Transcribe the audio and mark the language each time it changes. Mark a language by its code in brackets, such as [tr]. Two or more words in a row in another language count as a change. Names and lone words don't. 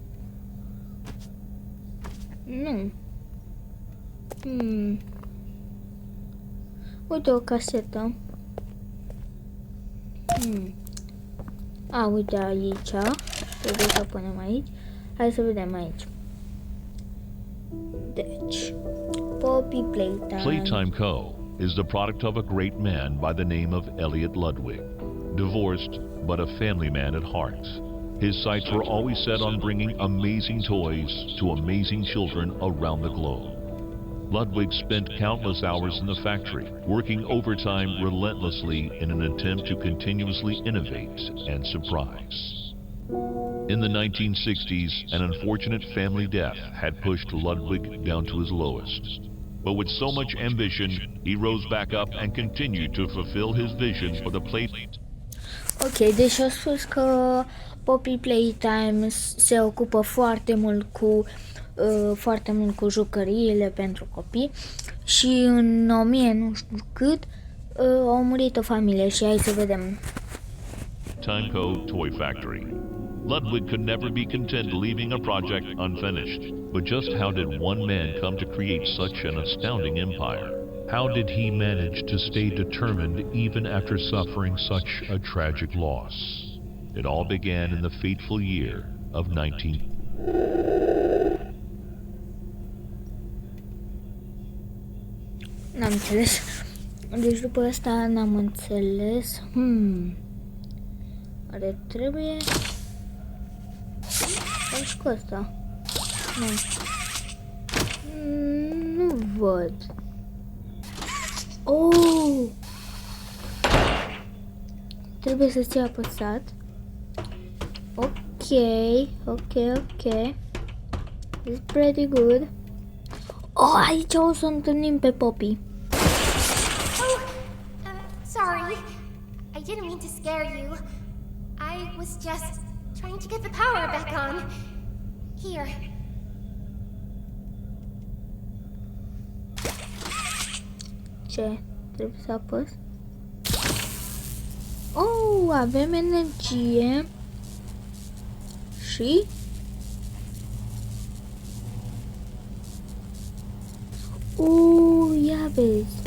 [ro] Nu. Uite o casetă. Uite aici. Trebuie să punem aici. Hai să vedem aici. Deci, Poppy Playtime. [en] Playtime Co. is the product of a great man by the name of Elliot Ludwig. Divorced, but a family man at heart. His sights were always set on bringing amazing toys to amazing children around the globe. Ludwig spent countless hours in the factory, working overtime relentlessly in an attempt to continuously innovate and surprise. In the 1960s, an unfortunate family death had pushed Ludwig down to his lowest. But with so much ambition, he rose back up and continued to fulfill his vision for the [ro] Ok, deci au spus că Poppy Playtime se ocupă foarte mult cu jucăriile pentru copii și în 1000 nu știu cât au murit o familie și hai să vedem. [en] Timeco Toy Factory. Ludwig could never be content leaving a project unfinished. But just how did one man come to create such an astounding empire? How did he manage to stay determined even after suffering such a tragic loss? It all began in the fateful year of 19... [ro] N-am înțeles. Deci după asta n-am înțeles. Are trebuie... Și cu asta. Nu văd. Oh! Trebuie să ții apăsat. [en] Ok. It's pretty good. [ro] Oh, aici o să întâlnim pe Poppy. [en] Sorry. I didn't mean to scare you. I was just trying to get the power back on. Here. [ro] Ce? Trebuie să apăs? Oh, avem energie. Și? Ia vezi.